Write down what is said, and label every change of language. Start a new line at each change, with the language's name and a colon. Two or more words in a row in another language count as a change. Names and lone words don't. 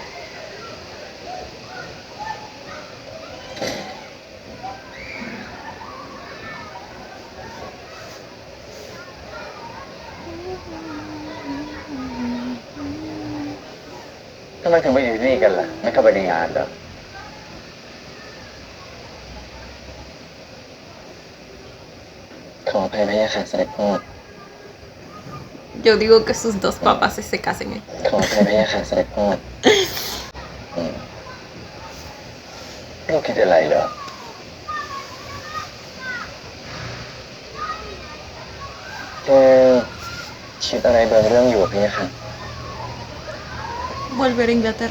Thai: ทำไมถึงไปอยู่ที่นี่กันล่ะ ไม่เข้าไปในงานเหรอ ขออภัยพะยะค่ะเสด็จพ่อ
Spanish: Yo digo que sus dos papás se casen.
Thai: ขออภัยพะยะค่ะเสด็จพ่อ ลูกคิดอะไรเหรอ คิดอะไรบางเรื่องอยู่พะยะค่ะ
Spanish: Volver a Inglaterra.